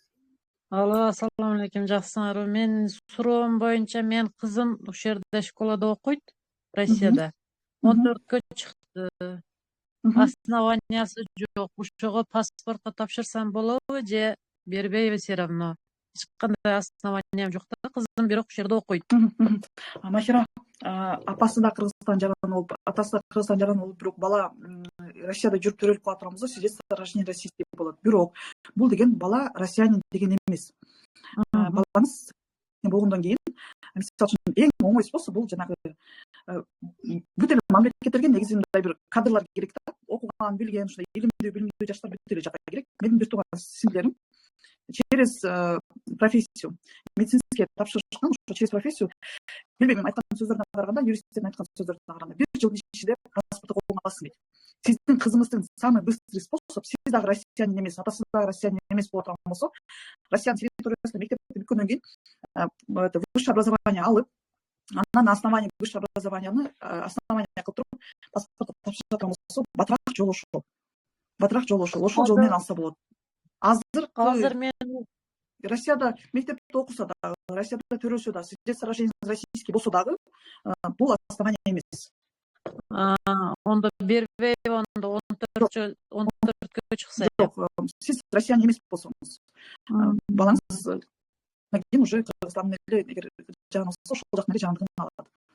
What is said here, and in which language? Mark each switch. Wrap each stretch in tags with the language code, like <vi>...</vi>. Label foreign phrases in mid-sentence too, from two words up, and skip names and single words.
<ky>Алло, ассаламу алейкум, жакшысыңарбы? Мен суроом боюнча мен кызым ушул жерде школада окуйт, Россияда. 14кө чыкты. Основаниясы жок. Ошого паспортко тапшырсам болобу же бербейби</ky> <ru>все равно?</ru> <ky>Эч кандай основаниям жок да. Кызым бирок ушул жерде окуйт. Махира, апасы да Кыргызстан жаран болуп, атасы да Кыргызстан жаран болуп, бирок бала Россияда жүрүп төрөлүп кала турган болсо,</ky> <ru>свидетельство о рождении российский болот.</ru> <ky>Бирок бул деген бала россиянин деген эмес. Балаңыз болгондон кийин, мисалы үчүн эң оңой способ бул жанагы бүт эле мамлекеттерге негизи мындай бир кадрлар керек да. Окуган, билген, ушундай илимдүү жаштар бүт эле жакка керек. Менин бир тууган сиңдилерим</ky> <ru>через профессию медицинский</ru> <ky>тапшырышкан, ошо</ky> <ru>через профессию</ru> <ky>билбейм, айткан сөздөрүнө караганда, юристтердин айткан сөздөрүнө караганда 1 жылдын ичинде паспорту колуңа аласың дейт. Сиздин кызыңыздын</ky> <ru>самый быстрый способ,</ru> <ky>сиз дагы россиянин эмес, атасы дагы россиянин эмес боло турган болсо, Россиянын территориясында мектепти бүткөндөн кийин</ky> <ru>это высшее образование</ru> <ky>алып, анан</ky> <ru>на основании высшего образования</ru> <ky>основание кылып туруп паспорт тапшыра турган болсо, батыраак жол ошол жол менен алса болот. Азыр мен Россияда мектепте окуса дагы, Россияда төрөсө дагы,</ky> <ru>свидетельство о рождении российский</ru> <ky>болсо дагы, бул основание эмес. Ондо бербейби, ондо 14кө чыкса. Жок, сиз россиянин эмес болсоңуз, балаңыз кийин уже Кыргызстандын эле эгер жагын алса, ошол жактын эле жагындыгын алат.</ky>